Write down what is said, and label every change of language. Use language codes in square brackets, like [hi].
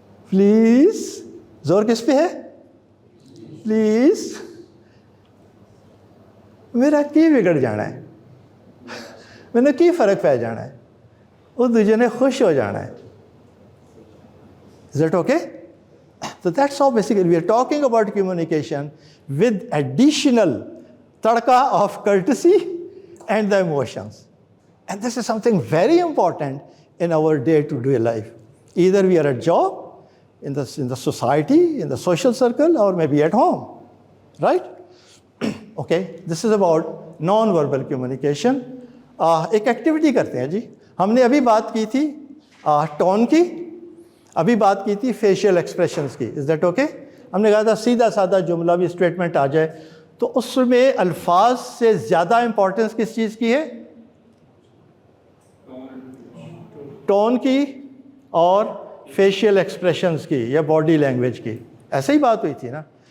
[ur] Please, زور کس پہ ہے؟ پلیز. [pa] میرا کی بگڑ جانا ہے؟ میں نے کی فرق پہ جانا ہے؟ وہ دوجے نے خوش ہو جانا ہے. [en] Is that okay? So that's how basically we are talking about communication with additional tadka of courtesy and the emotions. And this is something very important in our day-to-day life. Either we are at job, in the society, in the social circle, or maybe at home, right? Okay, this is about non-verbal communication. [ur] ایک activity کرتے ہیں جی. ہم نے ابھی بات کی تھی tone کی، ابھی بات کی تھی فیشیل ایکسپریشنز کی. [en] Is that okay? [ur] ہم نے کہا تھا سیدھا سادہ جملہ بھی اسٹیٹمنٹ آ جائے تو اس میں الفاظ سے زیادہ امپورٹنس کس چیز کی ہے؟ ٹون کی اور فیشیل ایکسپریشنز کی یا باڈی لینگویج کی. ایسے ہی بات ہوئی تھی نا.